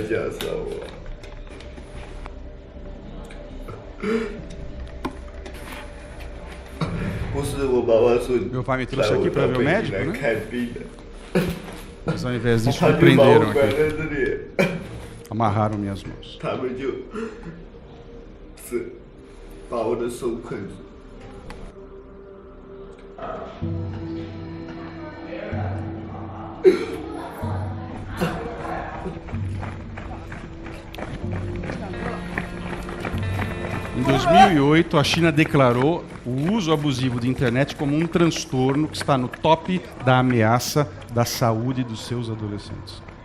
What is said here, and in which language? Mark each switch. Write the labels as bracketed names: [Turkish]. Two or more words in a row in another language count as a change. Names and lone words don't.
[Portuguese] Meu pai me trouxe aqui para ver o médico, né? Mas ao invés disso, me prenderam aqui. Amarraram minhas mãos. [Chinese] 是把我的手捆住。 [Portuguese] Em 2008, a China declarou o uso abusivo de internet como um transtorno que está no top da ameaça da saúde dos seus adolescentes.